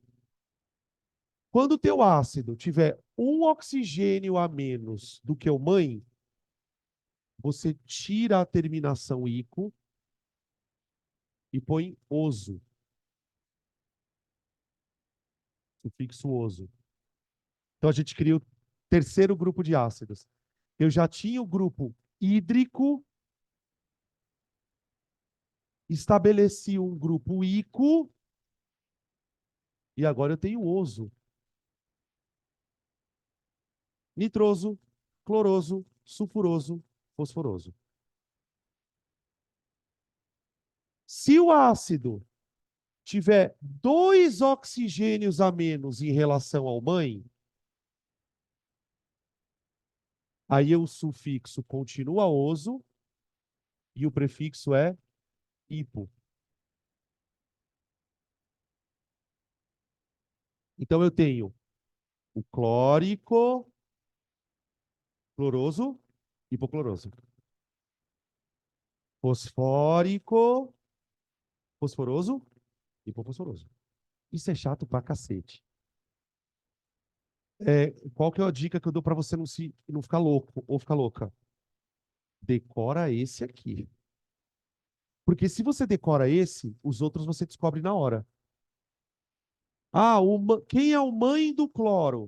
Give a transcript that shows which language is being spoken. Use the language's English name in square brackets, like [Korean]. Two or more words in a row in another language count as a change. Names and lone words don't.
[Portuguese] Quando o teu ácido tiver um oxigênio a menos do que o mãe, você tira a terminação ico e põe oso, sufixo oso. Então a gente cria o terceiro grupo de ácidos. Eu já tinha o grupo hídrico, estabeleci um grupo ico e agora eu tenho oso. Nitroso, cloroso, sulfuroso, fosforoso. Se o ácido tiver 2 oxigênios a menos em relação ao mãe, aí o sufixo continua oso e o prefixo é hipo. Então eu tenho o clórico, cloroso, hipocloroso. Fosfórico, fosforoso, hipofosforoso. Isso é chato pra cacete. Qual que é a dica que eu dou para você não ficar louco ou ficar louca? Decora esse aqui. Porque se você decora esse, os outros você descobre na hora. Ah, quem é o mãe do cloro?